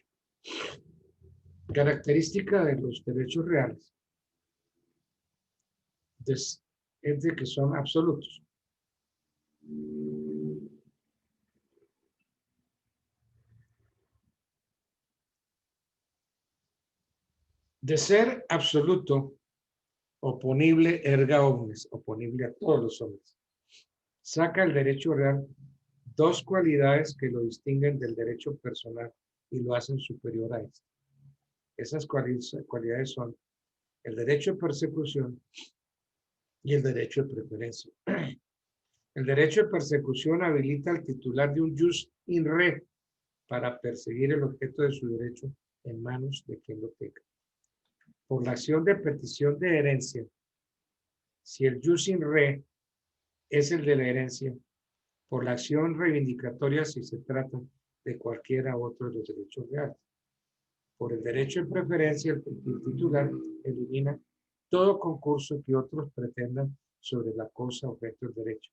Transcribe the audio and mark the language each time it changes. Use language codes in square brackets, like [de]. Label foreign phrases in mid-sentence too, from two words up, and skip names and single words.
[es] Característica de los derechos reales es de que son absolutos. De ser absoluto, oponible [la] erga omnes, [es] oponible a todos los hombres. Saca el derecho real dos cualidades que lo distinguen del derecho personal y lo hacen superior a este. Esas cualidades son el derecho de persecución y el derecho de preferencia. El derecho de persecución habilita al titular de un [la] jus in re [es] para perseguir el objeto de su derecho en manos de quien lo tenga. Por la acción de petición de herencia, si el [la] jus in re [es] es el de la herencia, por la acción reivindicatoria si se trata de cualquiera otro de los derechos reales. Por el derecho de preferencia, el titular elimina todo concurso que otros pretendan sobre la cosa objeto del derecho.